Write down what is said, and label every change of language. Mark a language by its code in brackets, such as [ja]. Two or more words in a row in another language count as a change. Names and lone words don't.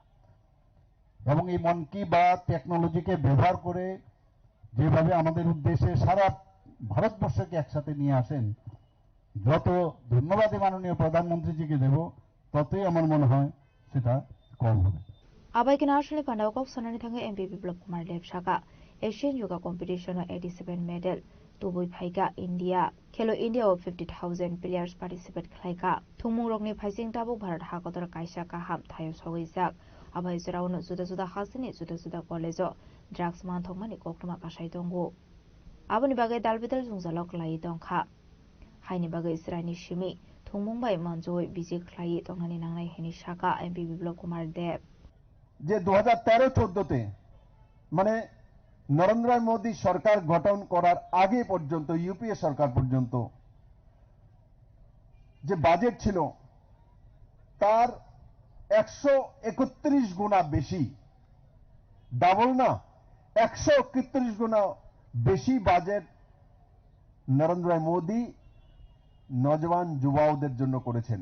[bn] এবং এই মন কি বাত টেকনোলজিকে ব্যবহার করে যেভাবে আমাদের উদ্দেশ্যে সারা ভারতবর্ষকে একসাথে নিয়ে আসেন, যত ধন্যবাদই মাননীয় প্রধানমন্ত্রীজিকে দেব, ততই আমার মনে হয় সেটা কম হবে। [trp] Abai National Pandao Sonani Thanga MP Biplop Kumar Dev Shaka Asian Yoga Competition 87 medal Tubui Phaiga India Khelo India [en] of 50,000 players participate [trp] Khlaika Thumung Rokni Phaising Tabuk Bharat Hakotor Kaisa Ka Ham Thayo Sogisak Abai Zuraun Zuda Hasini Zuda College Drugs Man Thongmani Koktuma Kasai Dongo Abani Bagai Dalbidal Zungzalok Lai Dongkha Haini Bagai Israini Shimi Thumung Bai Manjoi Biji Klai Tongani Nangai Heni Shaka MP Biplop Kumar Dev [bn] যে 2013-14-তে মানে নরেন্দ্র মোদী সরকার গঠন করার আগে পর্যন্ত, ইউপিএ সরকার পর্যন্ত যে বাজেট ছিল তার 131 গুণা বেশি, ডাবল না 131 গুণা বেশি বাজেট নরেন্দ্র মোদী নজওয়ান যুবাওদের জন্য করেছেন।